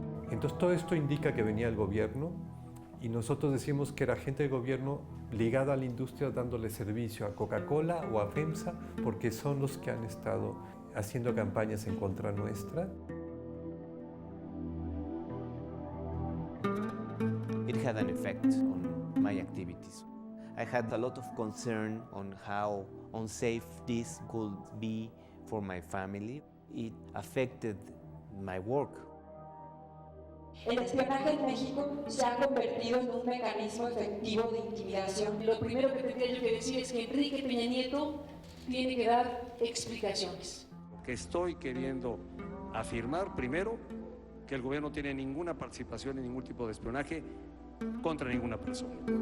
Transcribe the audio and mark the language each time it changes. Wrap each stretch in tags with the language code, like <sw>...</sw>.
<es>Entonces todo esto indica que venía el gobierno y nosotros decimos que era gente del gobierno ligada a la industria dándole servicio a Coca-Cola o a FEMSA porque son los que han estado haciendo campañas en contra nuestra.</es> <en>It had an effect on my activities. I had a lot of concern on how unsafe this could be for my family. It affected my work.</en> <es>El espionaje en México se ha convertido en un mecanismo efectivo de intimidación. Lo primero que tendría yo que decir es que Enrique Peña Nieto tiene que dar explicaciones. Que estoy queriendo Afirmar primero que el gobierno no tiene ninguna participación en ningún tipo de espionaje contra ninguna persona.</es>